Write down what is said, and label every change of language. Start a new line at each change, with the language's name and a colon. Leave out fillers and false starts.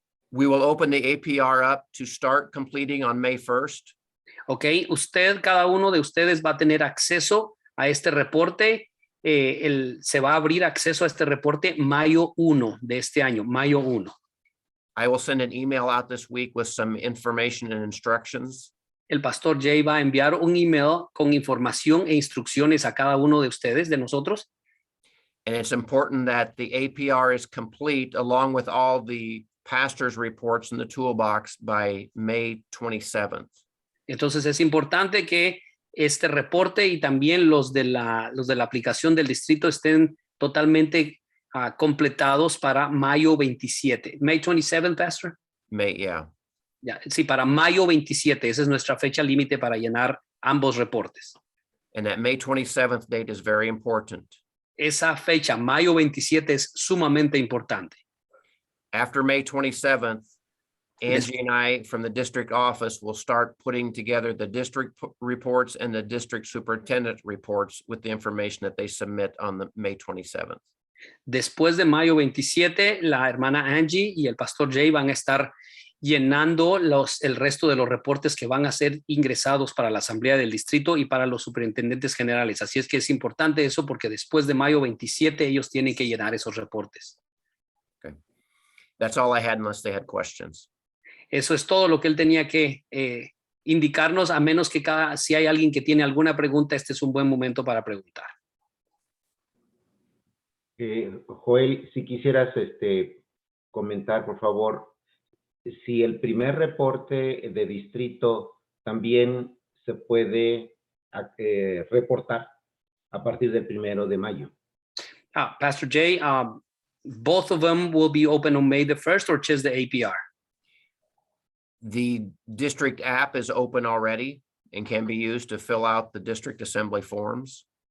English: We will open the APR up to start completing on May 1st.
Spanish: Ok, cada uno de ustedes va a tener acceso a este reporte. Se va a abrir acceso a este reporte mayo 1 de este año, mayo 1.
English: I will send an email out this week with some information and instructions.
Spanish: El pastor Jay va a enviar un email con información e instrucciones a cada uno de ustedes, de nosotros.
English: And it's important that the APR is complete along with all the pastor's reports in the toolbox by May 27th.
Spanish: Entonces es importante que este reporte y también los de la aplicación del distrito estén totalmente completados para mayo 27.
English: May 27, Pastor. May, yeah.
Spanish: Sí, para mayo 27. Esa es nuestra fecha límite para llenar ambos reportes.
English: And that May 27th date is very important.
Spanish: Esa fecha, mayo 27, es sumamente importante.
English: After May 27th, Angie and I from the district office will start putting together the district reports and the district superintendent reports with the information that they submit on the May 27th.
Spanish: Después de mayo 27, la hermana Angie y el pastor Jay van a estar llenando el resto de los reportes que van a ser ingresados para la asamblea del distrito y para los superintendentes generales. Así es que es importante eso porque después de mayo 27 ellos tienen que llenar esos reportes.
English: Okay. That's all I had unless they had questions.
Spanish: Eso es todo lo que él tenía que indicarnos, a menos que si hay alguien que tiene alguna pregunta, este es un buen momento para preguntar. Joel, si quisieras comentar, por favor, si el primer reporte de distrito también se puede reportar a partir del 1 de mayo.
English: Pastor Jay, both of them will be open on May the 1st or just the APR? The district app is open already and can be used to fill out the district assembly forms.